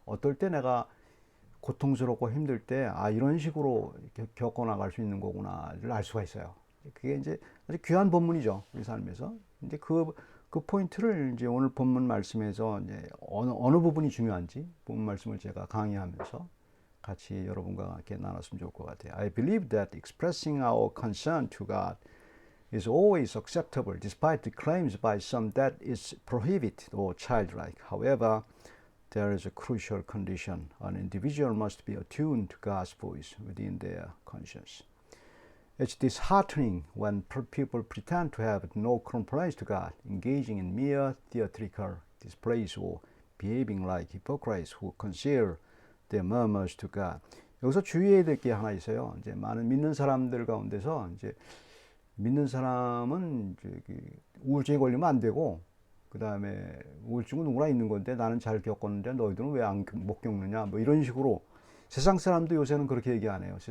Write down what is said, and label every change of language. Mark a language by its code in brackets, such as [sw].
[ko] 어떨 때 내가 고통스럽고 힘들 때 아 이런 식으로 이렇게 겪어나갈 수 있는 거구나를 알 수가 있어요. 그게 이제 아주 귀한 본문이죠 우리 삶에서. 근데 그 포인트를 이제 오늘 본문 말씀에서 이제 어느 부분이 중요한지 본문 말씀을 제가 강의하면서 같이 여러분과 함께 나눴으면 좋을 것 같아요. [en] I believe that expressing our concern to God is always acceptable, despite the claims by some that it's prohibited or childlike. However, there is a crucial condition. An individual must be attuned to God's voice within their conscience. It's disheartening when people pretend to have no complaints to God, engaging in mere theatrical displays or behaving like hypocrites who conceal their murmurs to God. [ko] 여기서 주의해야 될 게 하나 있어요. 이제 많은 믿는 사람들 가운데서 이제 믿는 사람은 우울증에 걸리면 안 되고 그 다음에 우울증은 누구나 있는 건데 나는 잘 겪었는데 너희들은 왜 못 겪느냐 뭐 이런 식으로 세상 사람도 요새는 그렇게 얘기 안 해요.